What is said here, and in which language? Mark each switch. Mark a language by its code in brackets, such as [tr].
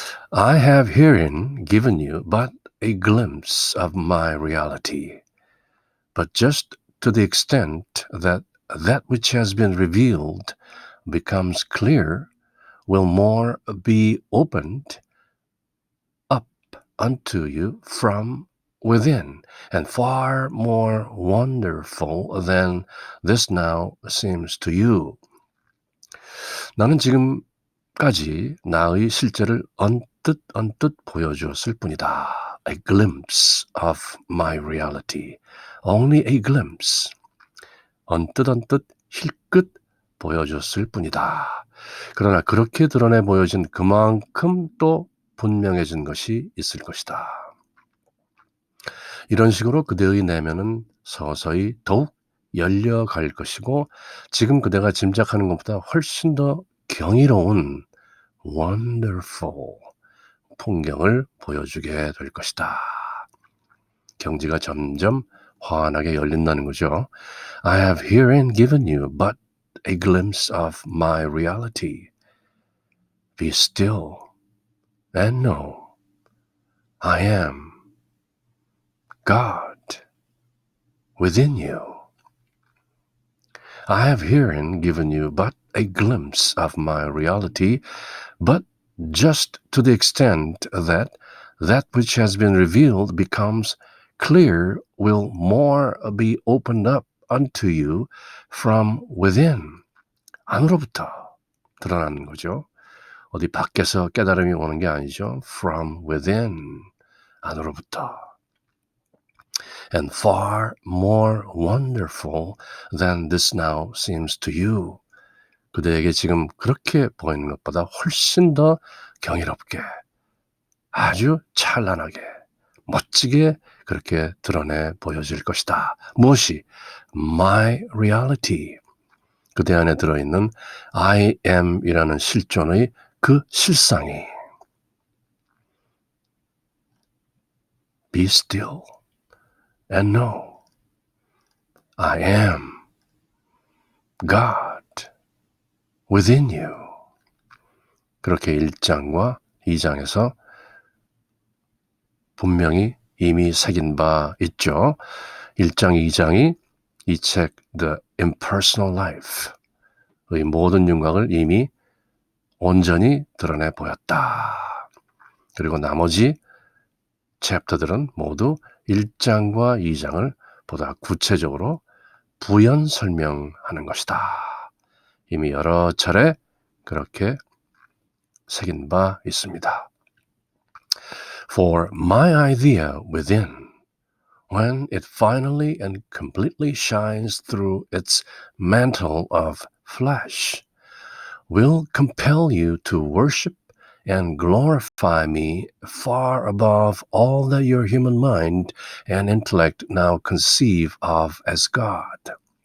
[en] I have herein given you but a glimpse of my reality, but just to the extent that that which has been revealed becomes clear, will more be opened up unto you from within, and far more wonderful than this now seems to you. [ko] 나는 지금까지 나의 실제를 언뜻 보여주었을 뿐이다. [en] A glimpse of my reality. Only a glimpse. [ko] 언뜻 힐끗 보여줬을 뿐이다. 그러나 그렇게 드러내 보여진 그만큼 또 분명해진 것이 있을 것이다. 이런 식으로 그대의 내면은 서서히 더욱 열려갈 것이고, 지금 그대가 짐작하는 것보다 훨씬 더 경이로운 wonderful 풍경을 보여주게 될 것이다. 경지가 점점 환하게 열린다는 거죠. [en] I have herein given you but a glimpse of my reality. Be still and know I am God within you. I have herein given you but a glimpse of my reality, but just to the extent that that which has been revealed becomes clear, will more be opened up unto you from within. [ko] 안으로부터 드러나는 거죠. 어디 밖에서 깨달음이 오는 게 아니죠. [en] From within, [ko] 안으로부터. [en] And far more wonderful than this now seems to you. [ko] 그대에게 지금 그렇게 보이는 것보다 훨씬 더 경이롭게, 아주 찬란하게, 멋지게 그렇게 드러내 보여질 것이다. 무엇이? [en] My reality. [ko] 그대 안에 들어있는 I am이라는 실존의 그 실상이. [en] Be still and know I am God within you. [ko] 그렇게 1장과 2장에서 분명히 이미 새긴 바 있죠. 1장, 2장이 이 책 The Impersonal Life의 모든 윤곽을 이미 온전히 드러내 보였다. 그리고 나머지 챕터들은 모두 1장과 2장을 보다 구체적으로 부연 설명하는 것이다. 이미 여러 차례 그렇게 새긴 바 있습니다. [en] For my idea within, when it finally and completely shines through its mantle of flesh, will compel you to worship and glorify me far above all that your human mind and intellect now conceive of as God.